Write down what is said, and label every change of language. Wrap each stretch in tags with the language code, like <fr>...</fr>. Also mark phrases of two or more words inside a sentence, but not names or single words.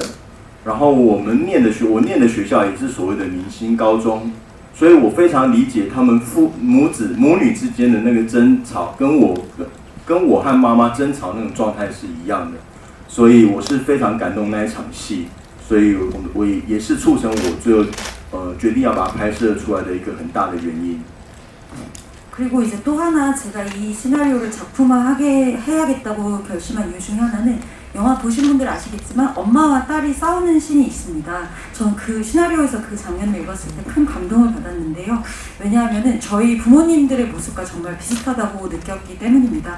<zh>然后我念的学校也是所谓的明星高中，所以我非常理解他们母女之间的那个争吵，跟我和妈妈争吵那种状态是一样的，所以我是非常感动那一场戏，所以我也是促成我最后决定要把它拍摄出来的一个很大的原因。</zh> <ko>그리고 이제 또 하나 제가 이 시나리오를 작품화하게 해야겠다고 결심한 이유 중에 하나는 영화 보신 분들 아시겠지만 엄마와 딸이 싸우는 씬이 있습니다. 저는 그 시나리오에서 그 장면을 읽었을 때 큰 감동을 받았는데요. 왜냐하면 저희 부모님들의 모습과 정말 비슷하다고 느꼈기 때문입니다.</ko>